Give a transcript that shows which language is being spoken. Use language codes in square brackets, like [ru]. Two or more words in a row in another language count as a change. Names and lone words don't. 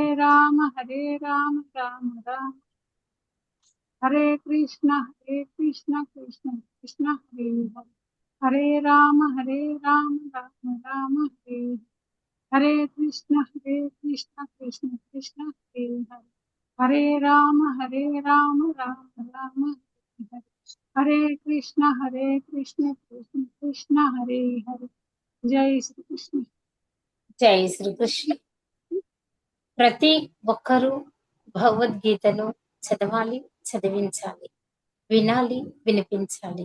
[sa] రామ రామ రామ హరే కృష్ణ కృష్ణ కృష్ణ హరే హరే హరే రామ రామ రామ హరే హరే కృష్ణ కృష్ణ కృష్ణ హరే హరే హరే రామ రామ రామ హరే హరే హరే కృష్ణ కృష్ణ హరే హరే జై శ్రీకృష్ణ. జై శ్రీకృష్ణ. [te] ప్రతి ఒక్కరూ భగవద్గీతను చదవాలి, చదివించాలి, వినాలి, వినిపించాలి.